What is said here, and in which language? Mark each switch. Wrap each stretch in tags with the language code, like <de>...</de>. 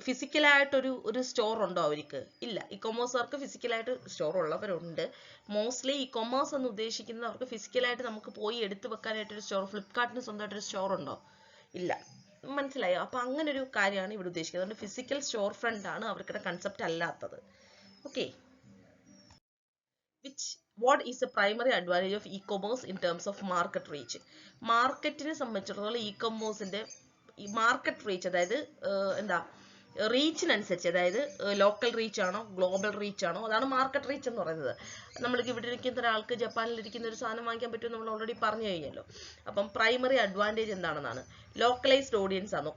<ml>ഫിസിക്കലായിട്ടൊരു store ഉണ്ടോ അവർക്ക്? ഇല്ല. ഇ-കൊമേഴ്സുകാർക്ക് ഫിസിക്കലായിട്ട് സ്റ്റോർ ഉള്ളവരുണ്ട്. മോസ്റ്റ്ലി ഇ-കൊമേഴ്സ് എന്ന് ഉദ്ദേശിക്കുന്നത് അവർക്ക് ഫിസിക്കലായിട്ട് നമുക്ക് പോയി എടുത്തു വെക്കാനായിട്ടൊരു സ്റ്റോർ. ഫ്ലിപ്കാർട്ടിന് സ്വന്തമായിട്ടൊരു സ്റ്റോർ ഉണ്ടോ? ഇല്ല. മനസ്സിലായോ? അപ്പൊ അങ്ങനെ ഒരു കാര്യമാണ് ഇവിടെ ഉദ്ദേശിക്കുന്നത്. അതുകൊണ്ട് ഫിസിക്കൽ സ്റ്റോർ ഫ്രണ്ട് ആണ് അവർക്കിടെ കൺസെപ്റ്റ് അല്ലാത്തത്.</ml> <en>Okay, what is the primary advantage of e-commerce in terms of market reach?</en> <ml>മാർക്കറ്റിനെ സംബന്ധിച്ചിടത്തോളം ഇ-കൊമേഴ്സിന്റെ ഈ മാർക്കറ്റ് റീച്ച്, അതായത് എന്താ റീച്ചിനനുസരിച്ച്, അതായത് ലോക്കൽ റീച്ച് ആണോ ഗ്ലോബൽ റീച്ച് ആണോ, അതാണ് മാർക്കറ്റ് റീച്ച് എന്ന് പറയുന്നത്. നമ്മൾക്ക് ഇവിടെ ഇരിക്കുന്ന ഒരാൾക്ക് ജപ്പാനിൽ ഇരിക്കുന്ന ഒരു സാധനം വാങ്ങിക്കാൻ പറ്റും നമ്മൾ ഓൾറെഡി പറഞ്ഞു കഴിഞ്ഞല്ലോ. അപ്പം പ്രൈമറി അഡ്വാൻറ്റേജ് എന്താണെന്നാണ്? ലോക്കലൈസ്ഡ് ഓഡിയൻസ് ആണോ?</ml>